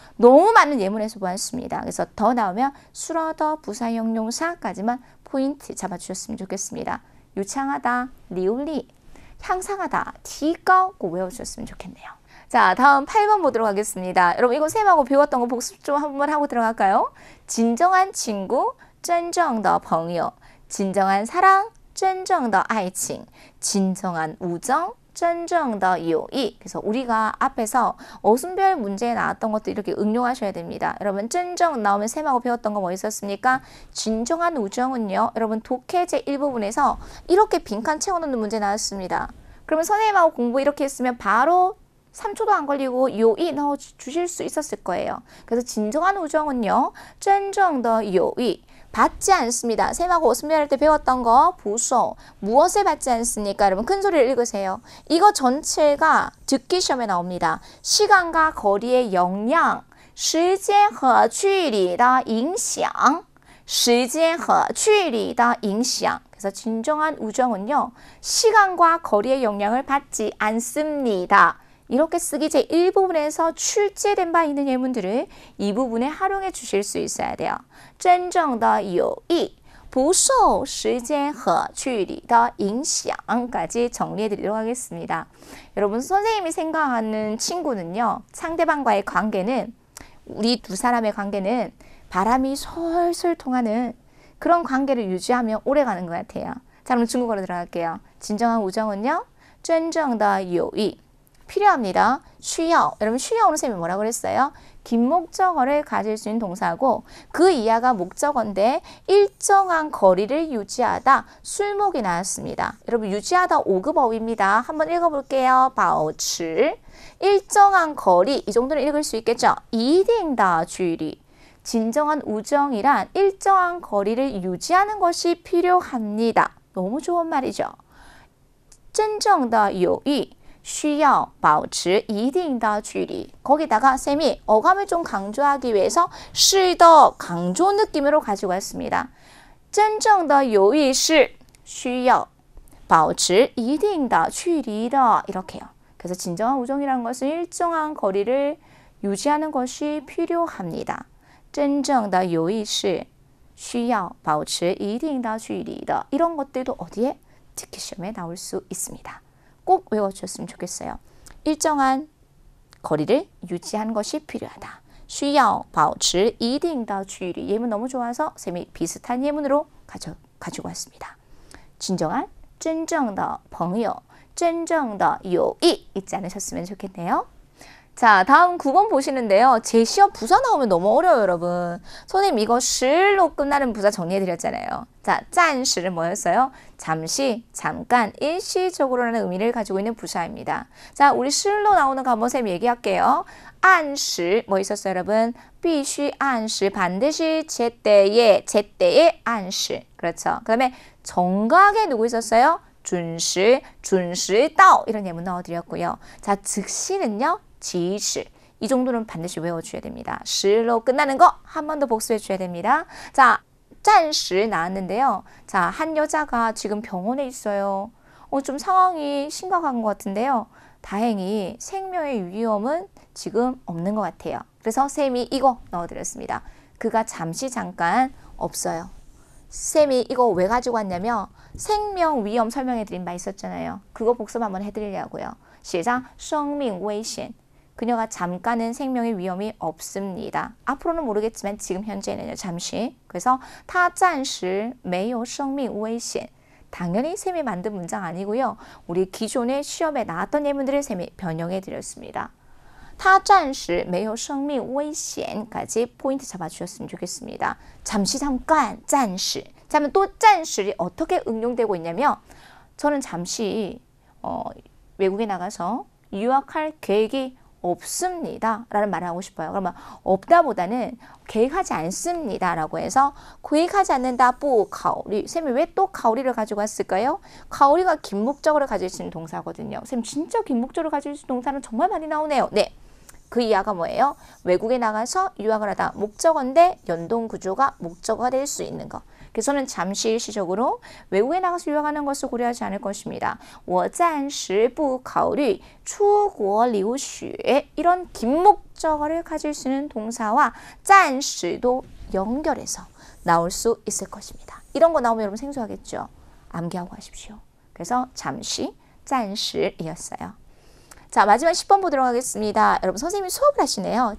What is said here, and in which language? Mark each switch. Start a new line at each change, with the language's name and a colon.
Korean: 너무 많은 예문에서 보았습니다. 그래서 더 나오면 수러더 부사형용사까지만 포인트 잡아주셨으면 좋겠습니다. 유창하다, 리울리, 향상하다, 디가오 꼭 외워주셨으면 좋겠네요. 자, 다음 8번 보도록 하겠습니다. 여러분 이거 쌤하고 배웠던 거 복습 좀 한번 하고 들어갈까요? 진정한 친구,
Chinese: 真正的朋友,
Korean: 진정한 사랑,
Chinese: 真正的爱情,
Korean: 진정한 우정,
Chinese: 真正的友谊.
Korean: 그래서 우리가 앞에서 어순별 문제에 나왔던 것도 이렇게 응용하셔야 됩니다. 여러분 真正 나오면 쌤하고 배웠던 거 뭐 있었습니까? 진정한 우정은요. 여러분 독해 제1부분에서 이렇게 빈칸 채워놓는 문제 나왔습니다. 그러면 선생님하고 공부 이렇게 했으면 바로 3초도 안 걸리고 요이 넣어주실 수 있었을 거예요. 그래서 진정한 우정은요.
Chinese: 真正的友谊
Korean: 받지 않습니다. 쌤하고 어순별할 때 배웠던 거 부소 무엇을 받지 않습니까? 여러분 큰 소리를 읽으세요. 이거 전체가 듣기 시험에 나옵니다. 시간과 거리의 영향
Chinese: 时间和距离的影响时间和距离的影响
Korean: 그래서 진정한 우정은요. 시간과 거리의 영향을 받지 않습니다. 이렇게 쓰기 제1부분에서 출제된 바 있는 예문들을 이 부분에 활용해 주실 수 있어야 돼요.
Chinese: 真正的友谊不受时间和距离的影响
Korean: 까지 정리해 드리도록 하겠습니다. 여러분 선생님이 생각하는 친구는요. 상대방과의 관계는 우리 두 사람의 관계는 바람이 솔솔 통하는 그런 관계를 유지하면 오래가는 것 같아요. 자, 그럼 중국어로 들어갈게요. 진정한 우정은요.
Chinese: 真正的友谊
Korean: 필요합니다. 需要 여러분 需要오늘 쌤이 뭐라고 그랬어요? 긴 목적어를 가질 수 있는 동사고 그 이하가 목적어인데 일정한 거리를 유지하다 술목이 나왔습니다. 여러분 유지하다 5급 어휘입니다. 한번 읽어볼게요. 保持 일정한 거리 이 정도는 읽을 수 있겠죠?
Chinese: 一定的距离
Korean: 진정한 우정이란 일정한 거리를 유지하는 것이 필요합니다. 너무 좋은 말이죠.
Chinese: 真正的友谊需要保持一定的距离
Korean: 거기다가 쌤이 어감을 좀 강조하기 위해서 是的 강조 느낌으로 가지고 왔습니다.
Chinese: 真正的友谊是需要保持一定的距离的
Korean: 이렇게요. 그래서 진정한 우정이라는 것은 일정한 거리를 유지하는 것이 필요합니다.
Chinese: 真正的友谊是需要保持一定的距离的
Korean: 이런 것들도 어디에? 특기 시험에 나올 수 있습니다. 꼭 외워주셨으면 좋겠어요. 일정한 거리를 유지하는 것이 필요하다.
Chinese: 需要保持一定的距离
Korean: 예문 너무 좋아서 쌤이 비슷한 예문으로 가지고 왔습니다.
Chinese: 진정한 真正的朋友真正的友谊
Korean: 잊지 않으셨으면 좋겠네요. 자, 다음 9번 보시는데요. 제시어 부사 나오면 너무 어려워요, 여러분. 선생님 이거 실로 끝나는 부사 정리해드렸잖아요. 자, 暂时는 뭐였어요? 잠시, 잠깐, 일시적으로라는 의미를 가지고 있는 부사입니다. 자, 우리 실로 나오는 거 한번 쌤 얘기할게요. 按时, 뭐 있었어요, 여러분?
Chinese: 必须按时,
Korean: 반드시 제때에,
Chinese: 按时.
Korean: 그렇죠. 그 다음에 정각에 누구 있었어요? 准时,
Chinese: 准时到
Korean: 이런 예문 넣어드렸고요. 자, 즉시는요? 及时. 이 정도는 반드시 외워줘야 됩니다. 시로 끝나는 거 한 번 더 복습해 줘야 됩니다. 자, 暂时 나왔는데요. 자, 한 여자가 지금 병원에 있어요. 좀 상황이 심각한 것 같은데요. 다행히 생명의 위험은 지금 없는 것 같아요. 그래서 쌤이 이거 넣어드렸습니다. 그가 잠시 잠깐 없어요. 쌤이 이거 왜 가지고 왔냐면 생명 위험 설명해드린 바 있었잖아요. 그거 복습 한번 해드리려고요.
Chinese: 시작, 生命危险.
Korean: 그녀가 잠깐은 생명의 위험이 없습니다. 앞으로는 모르겠지만 지금 현재는요. 잠시. 그래서
Chinese: 他暂时没有生命危险.
Korean: 당연히 쌤이 만든 문장 아니고요. 우리 기존의 시험에 나왔던 예문들을 쌤이 변형해 드렸습니다.
Chinese: 他暂时没有生命危险
Korean: 까지 포인트 잡아주셨으면 좋겠습니다. 잠시 잠깐, 暂时. 그러면 또 暂时이 어떻게 응용되고 있냐면 저는 잠시 외국에 나가서 유학할 계획이 없습니다 라는 말을 하고 싶어요. 그러면 없다 보다는 계획하지 않습니다 라고 해서 계획하지 않는다,
Chinese: 不考虑.
Korean: 쌤이 왜 또 가오리를 가지고 왔을까요? 가오리가 긴 목적어를 가질 수 있는 동사거든요. 쌤 진짜 긴 목적어를 가질 수 있는 동사는 정말 많이 나오네요. 네. 그 이하가 뭐예요? 외국에 나가서 유학을 하다. 목적어인데 연동 구조가 목적어가 될 수 있는 거. 그래서 저는 잠시 일시적으로 외국에 나가서 유학하는 것을 고려하지 않을 것입니다.
Chinese: 我暂时不考虑出国留学.
Korean: 이런 긴 목적어를 가질 수 있는 동사와 暂时도 연결해서 나올 수 있을 것입니다. 이런 거 나오면 여러분 생소하겠죠? 암기하고 가십시오. 그래서 잠시, 暂时이었어요. 자, 마지막 10번 보도록 하겠습니다. 여러분 선생님이 수업을 하시네요.